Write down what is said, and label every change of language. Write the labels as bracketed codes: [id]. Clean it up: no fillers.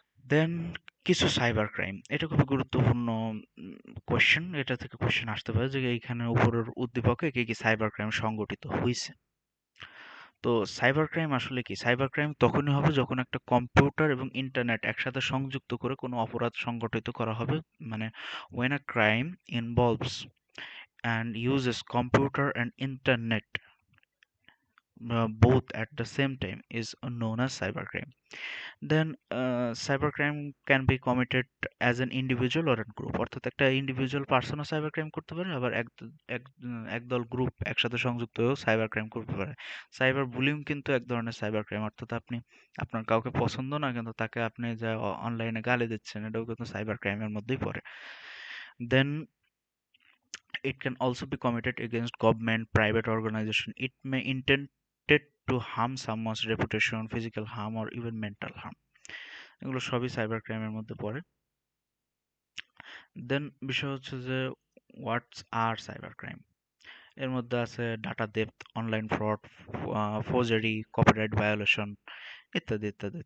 [bn] দেন কিছু cyber crime, এটা খুবই গুরুত্বপূর্ণ কোয়েশ্চেন। এটা থেকে কোয়েশ্চেন আসতে পারে যে এইখানে উপরের উদ্দীপকে কি কি সাইবার ক্রাইম সংগঠিত হয়েছে। তো সাইবার ক্রাইম আসলে কি? সাইবার ক্রাইম তখনই হবে যখন একটা কম্পিউটার এবং ইন্টারনেট একসাথে সংযুক্ত করে কোনো অপরাধ সংগঠিত করা হবে। [en] মানে when a crime involves and uses computer and internet both at the same time is known as cybercrime. Then cybercrime can be committed as an individual or a group, [bn] অর্থাৎ একটা ইন্ডিভিজুয়াল পার্সনও সাইবার ক্রাইম করতে পারে, আবার একদল group একসাথে সংযুক্ত হয়েও cyber crime করতে পারে। সাইবার বুলিং কিন্তু এক ধরনের সাইবার ক্রাইম, অর্থাৎ আপনি আপনার কাউকে পছন্দ না কিন্তু তাকে আপনি যা অনলাইনে গালি দিচ্ছেন, এটাও কিন্তু সাইবার ক্রাইমের মধ্যেই পড়ে। [en] Then it can also be committed against government, private organization. It may intended to harm someone's reputation, physical harm, or even mental harm. [bn] এগুলো সবই সাইবার ক্রাইমের মধ্যে পড়ে। দেন বিষয় হচ্ছে যে হোয়াটস আর সাইবার ক্রাইম। এর মধ্যে আছে data theft, online fraud, ফোর্জারি, copyright violation, ইত্যাদি ইত্যাদি।